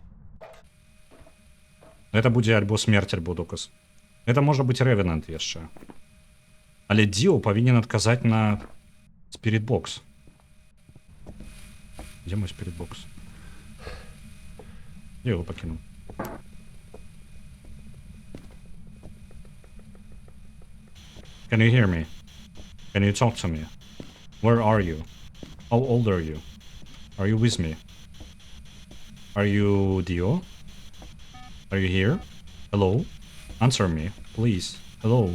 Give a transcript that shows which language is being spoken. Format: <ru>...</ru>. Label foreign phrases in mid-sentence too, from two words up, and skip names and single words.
<be>Гэта будзе альбо смерць, альбо доказ. Гэта можа быць Ревенант яшчэ. Але Діо павінен адказаць на спірітбокс. Дзе мой спірітбокс?</be> <uk>Я його покинув.</uk> <en>Can you hear me? Can you talk to me? Where are you? How old are you? Are you with me? Are you Dio? Are you here? Hello? Answer me, please. Hello?</en>